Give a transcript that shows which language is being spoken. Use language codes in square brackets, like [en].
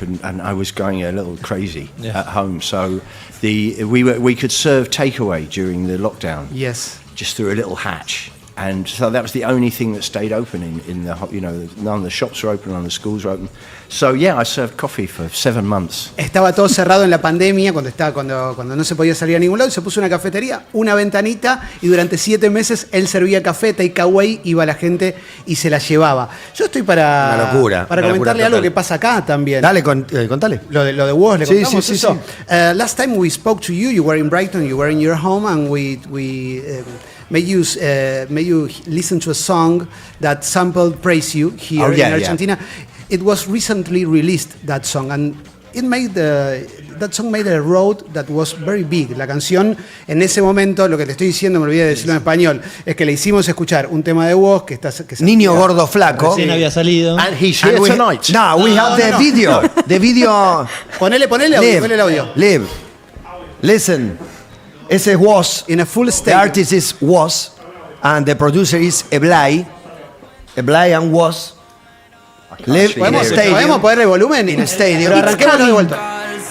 [en] And I was going a little crazy at home. So we could serve takeaway during the lockdown. Yes. Just through a little hatch. And so that was the only thing that stayed open in the, you know, none of the shops were open, none of the schools were open. So yeah, I served coffee for 7 months. [es] Estaba todo cerrado en la pandemia, cuando no se podía salir a ningún lado, y se puso una cafetería, una ventanita, y durante 7 meses él servía café, takeaway, iba la gente y se la llevaba. Yo estoy para una locura, para comentarle algo que pasa acá también. Dale, contale. Lo de Wos, le contamos sí, eso. Sí. [en] Last time we spoke to you, you were in Brighton, you were in your home, and we made you listen to a song that sampled Praise You here in Argentina. It was recently released, that song, and it made that song made a road that was very big. [es] La canción, en ese momento, lo que te estoy diciendo, me olvidé de decirlo en español, es que le hicimos escuchar un tema de Wos que se Niño gordo flaco. Recién había salido. [en] And he's here tonight. No, we have the video. The video. [es] Ponele el audio. [en] Live. Listen. [es] Ese es Wos. [en] In a full The stadium. artist is Wos. And the producer is Evlay. Evlay and Wos. Live in a stadium. [es] ¿Podemos ponerle volumen? [en] In a stadium. [es] Pero arranquémoslo de vuelta.